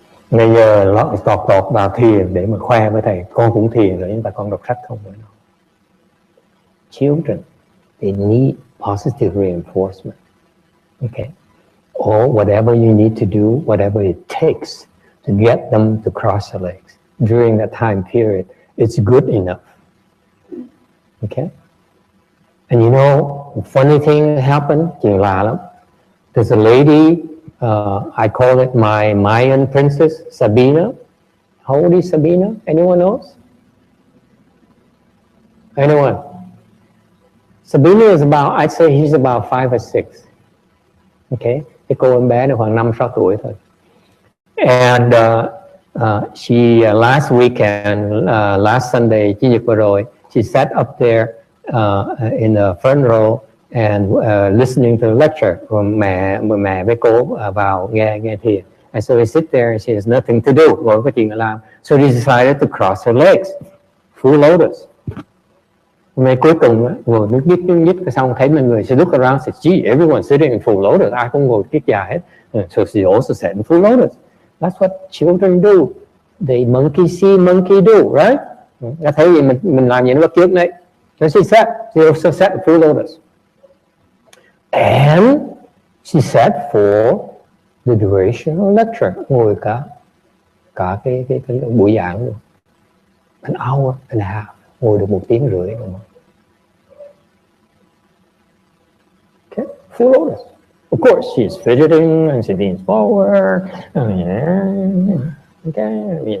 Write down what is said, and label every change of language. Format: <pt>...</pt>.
<vi>Bây giờ tọt vào thiền để mà khoe với thầy, con cũng thiền rồi nhưng mà con đọc sách không với nó.</vi> <en>Children, they need positive reinforcement. Okay? Or whatever you need to do, whatever it takes to get them to cross their legs during that time period, it's good enough. Okay? And you know, funny thing happened,</en> <vi>chuyện lạ lắm.</vi> <en>There's a lady, I call it my Mayan princess, Sabina. How old is Sabina? Anyone knows? Anyone? Sabine is about, I'd say he's about 5 or 6.</en> <vi>Okay, cái cô em bé này khoảng 5-6 tuổi thôi.</vi> <en>And she last weekend, last Sunday,</en> <vi>Chủ nhật vừa rồi,</vi> <en>she sat up there in the front row and listening to the lecture.</en> <vi>Rồi mẹ với cô vào nghe thiền.</vi> <en>And so we sit there and she has nothing to do,</en> <vi>ngồi có chuyện để làm.</vi> <en>So she decided to cross her legs, full lotus.</en> <vi>Ngày cuối cùng ngồi nước nhít xong thấy mọi người,</vi> <en>she look around, said, gee, everyone's sitting in full lotus,</en> <vi>ai cũng ngồi kiết già hết.</vi> <en>So she also sat in full lotus. That's what children do. They monkey see, monkey do, right?</en> <vi>Đã thấy gì mình làm gì nó bắt chước đấy.</vi> <en>So she also sat in full lotus. And she sat for the duration of lecture,</en> <vi>ngồi cả cái buổi giảng luôn.</vi> <en>An hour and a half,</en> <vi>ngồi được 1 tiếng rưỡi.</vi> <en>Okay, full lotus. Of course, she's fidgeting and she leans forward. Okay, okay.</en>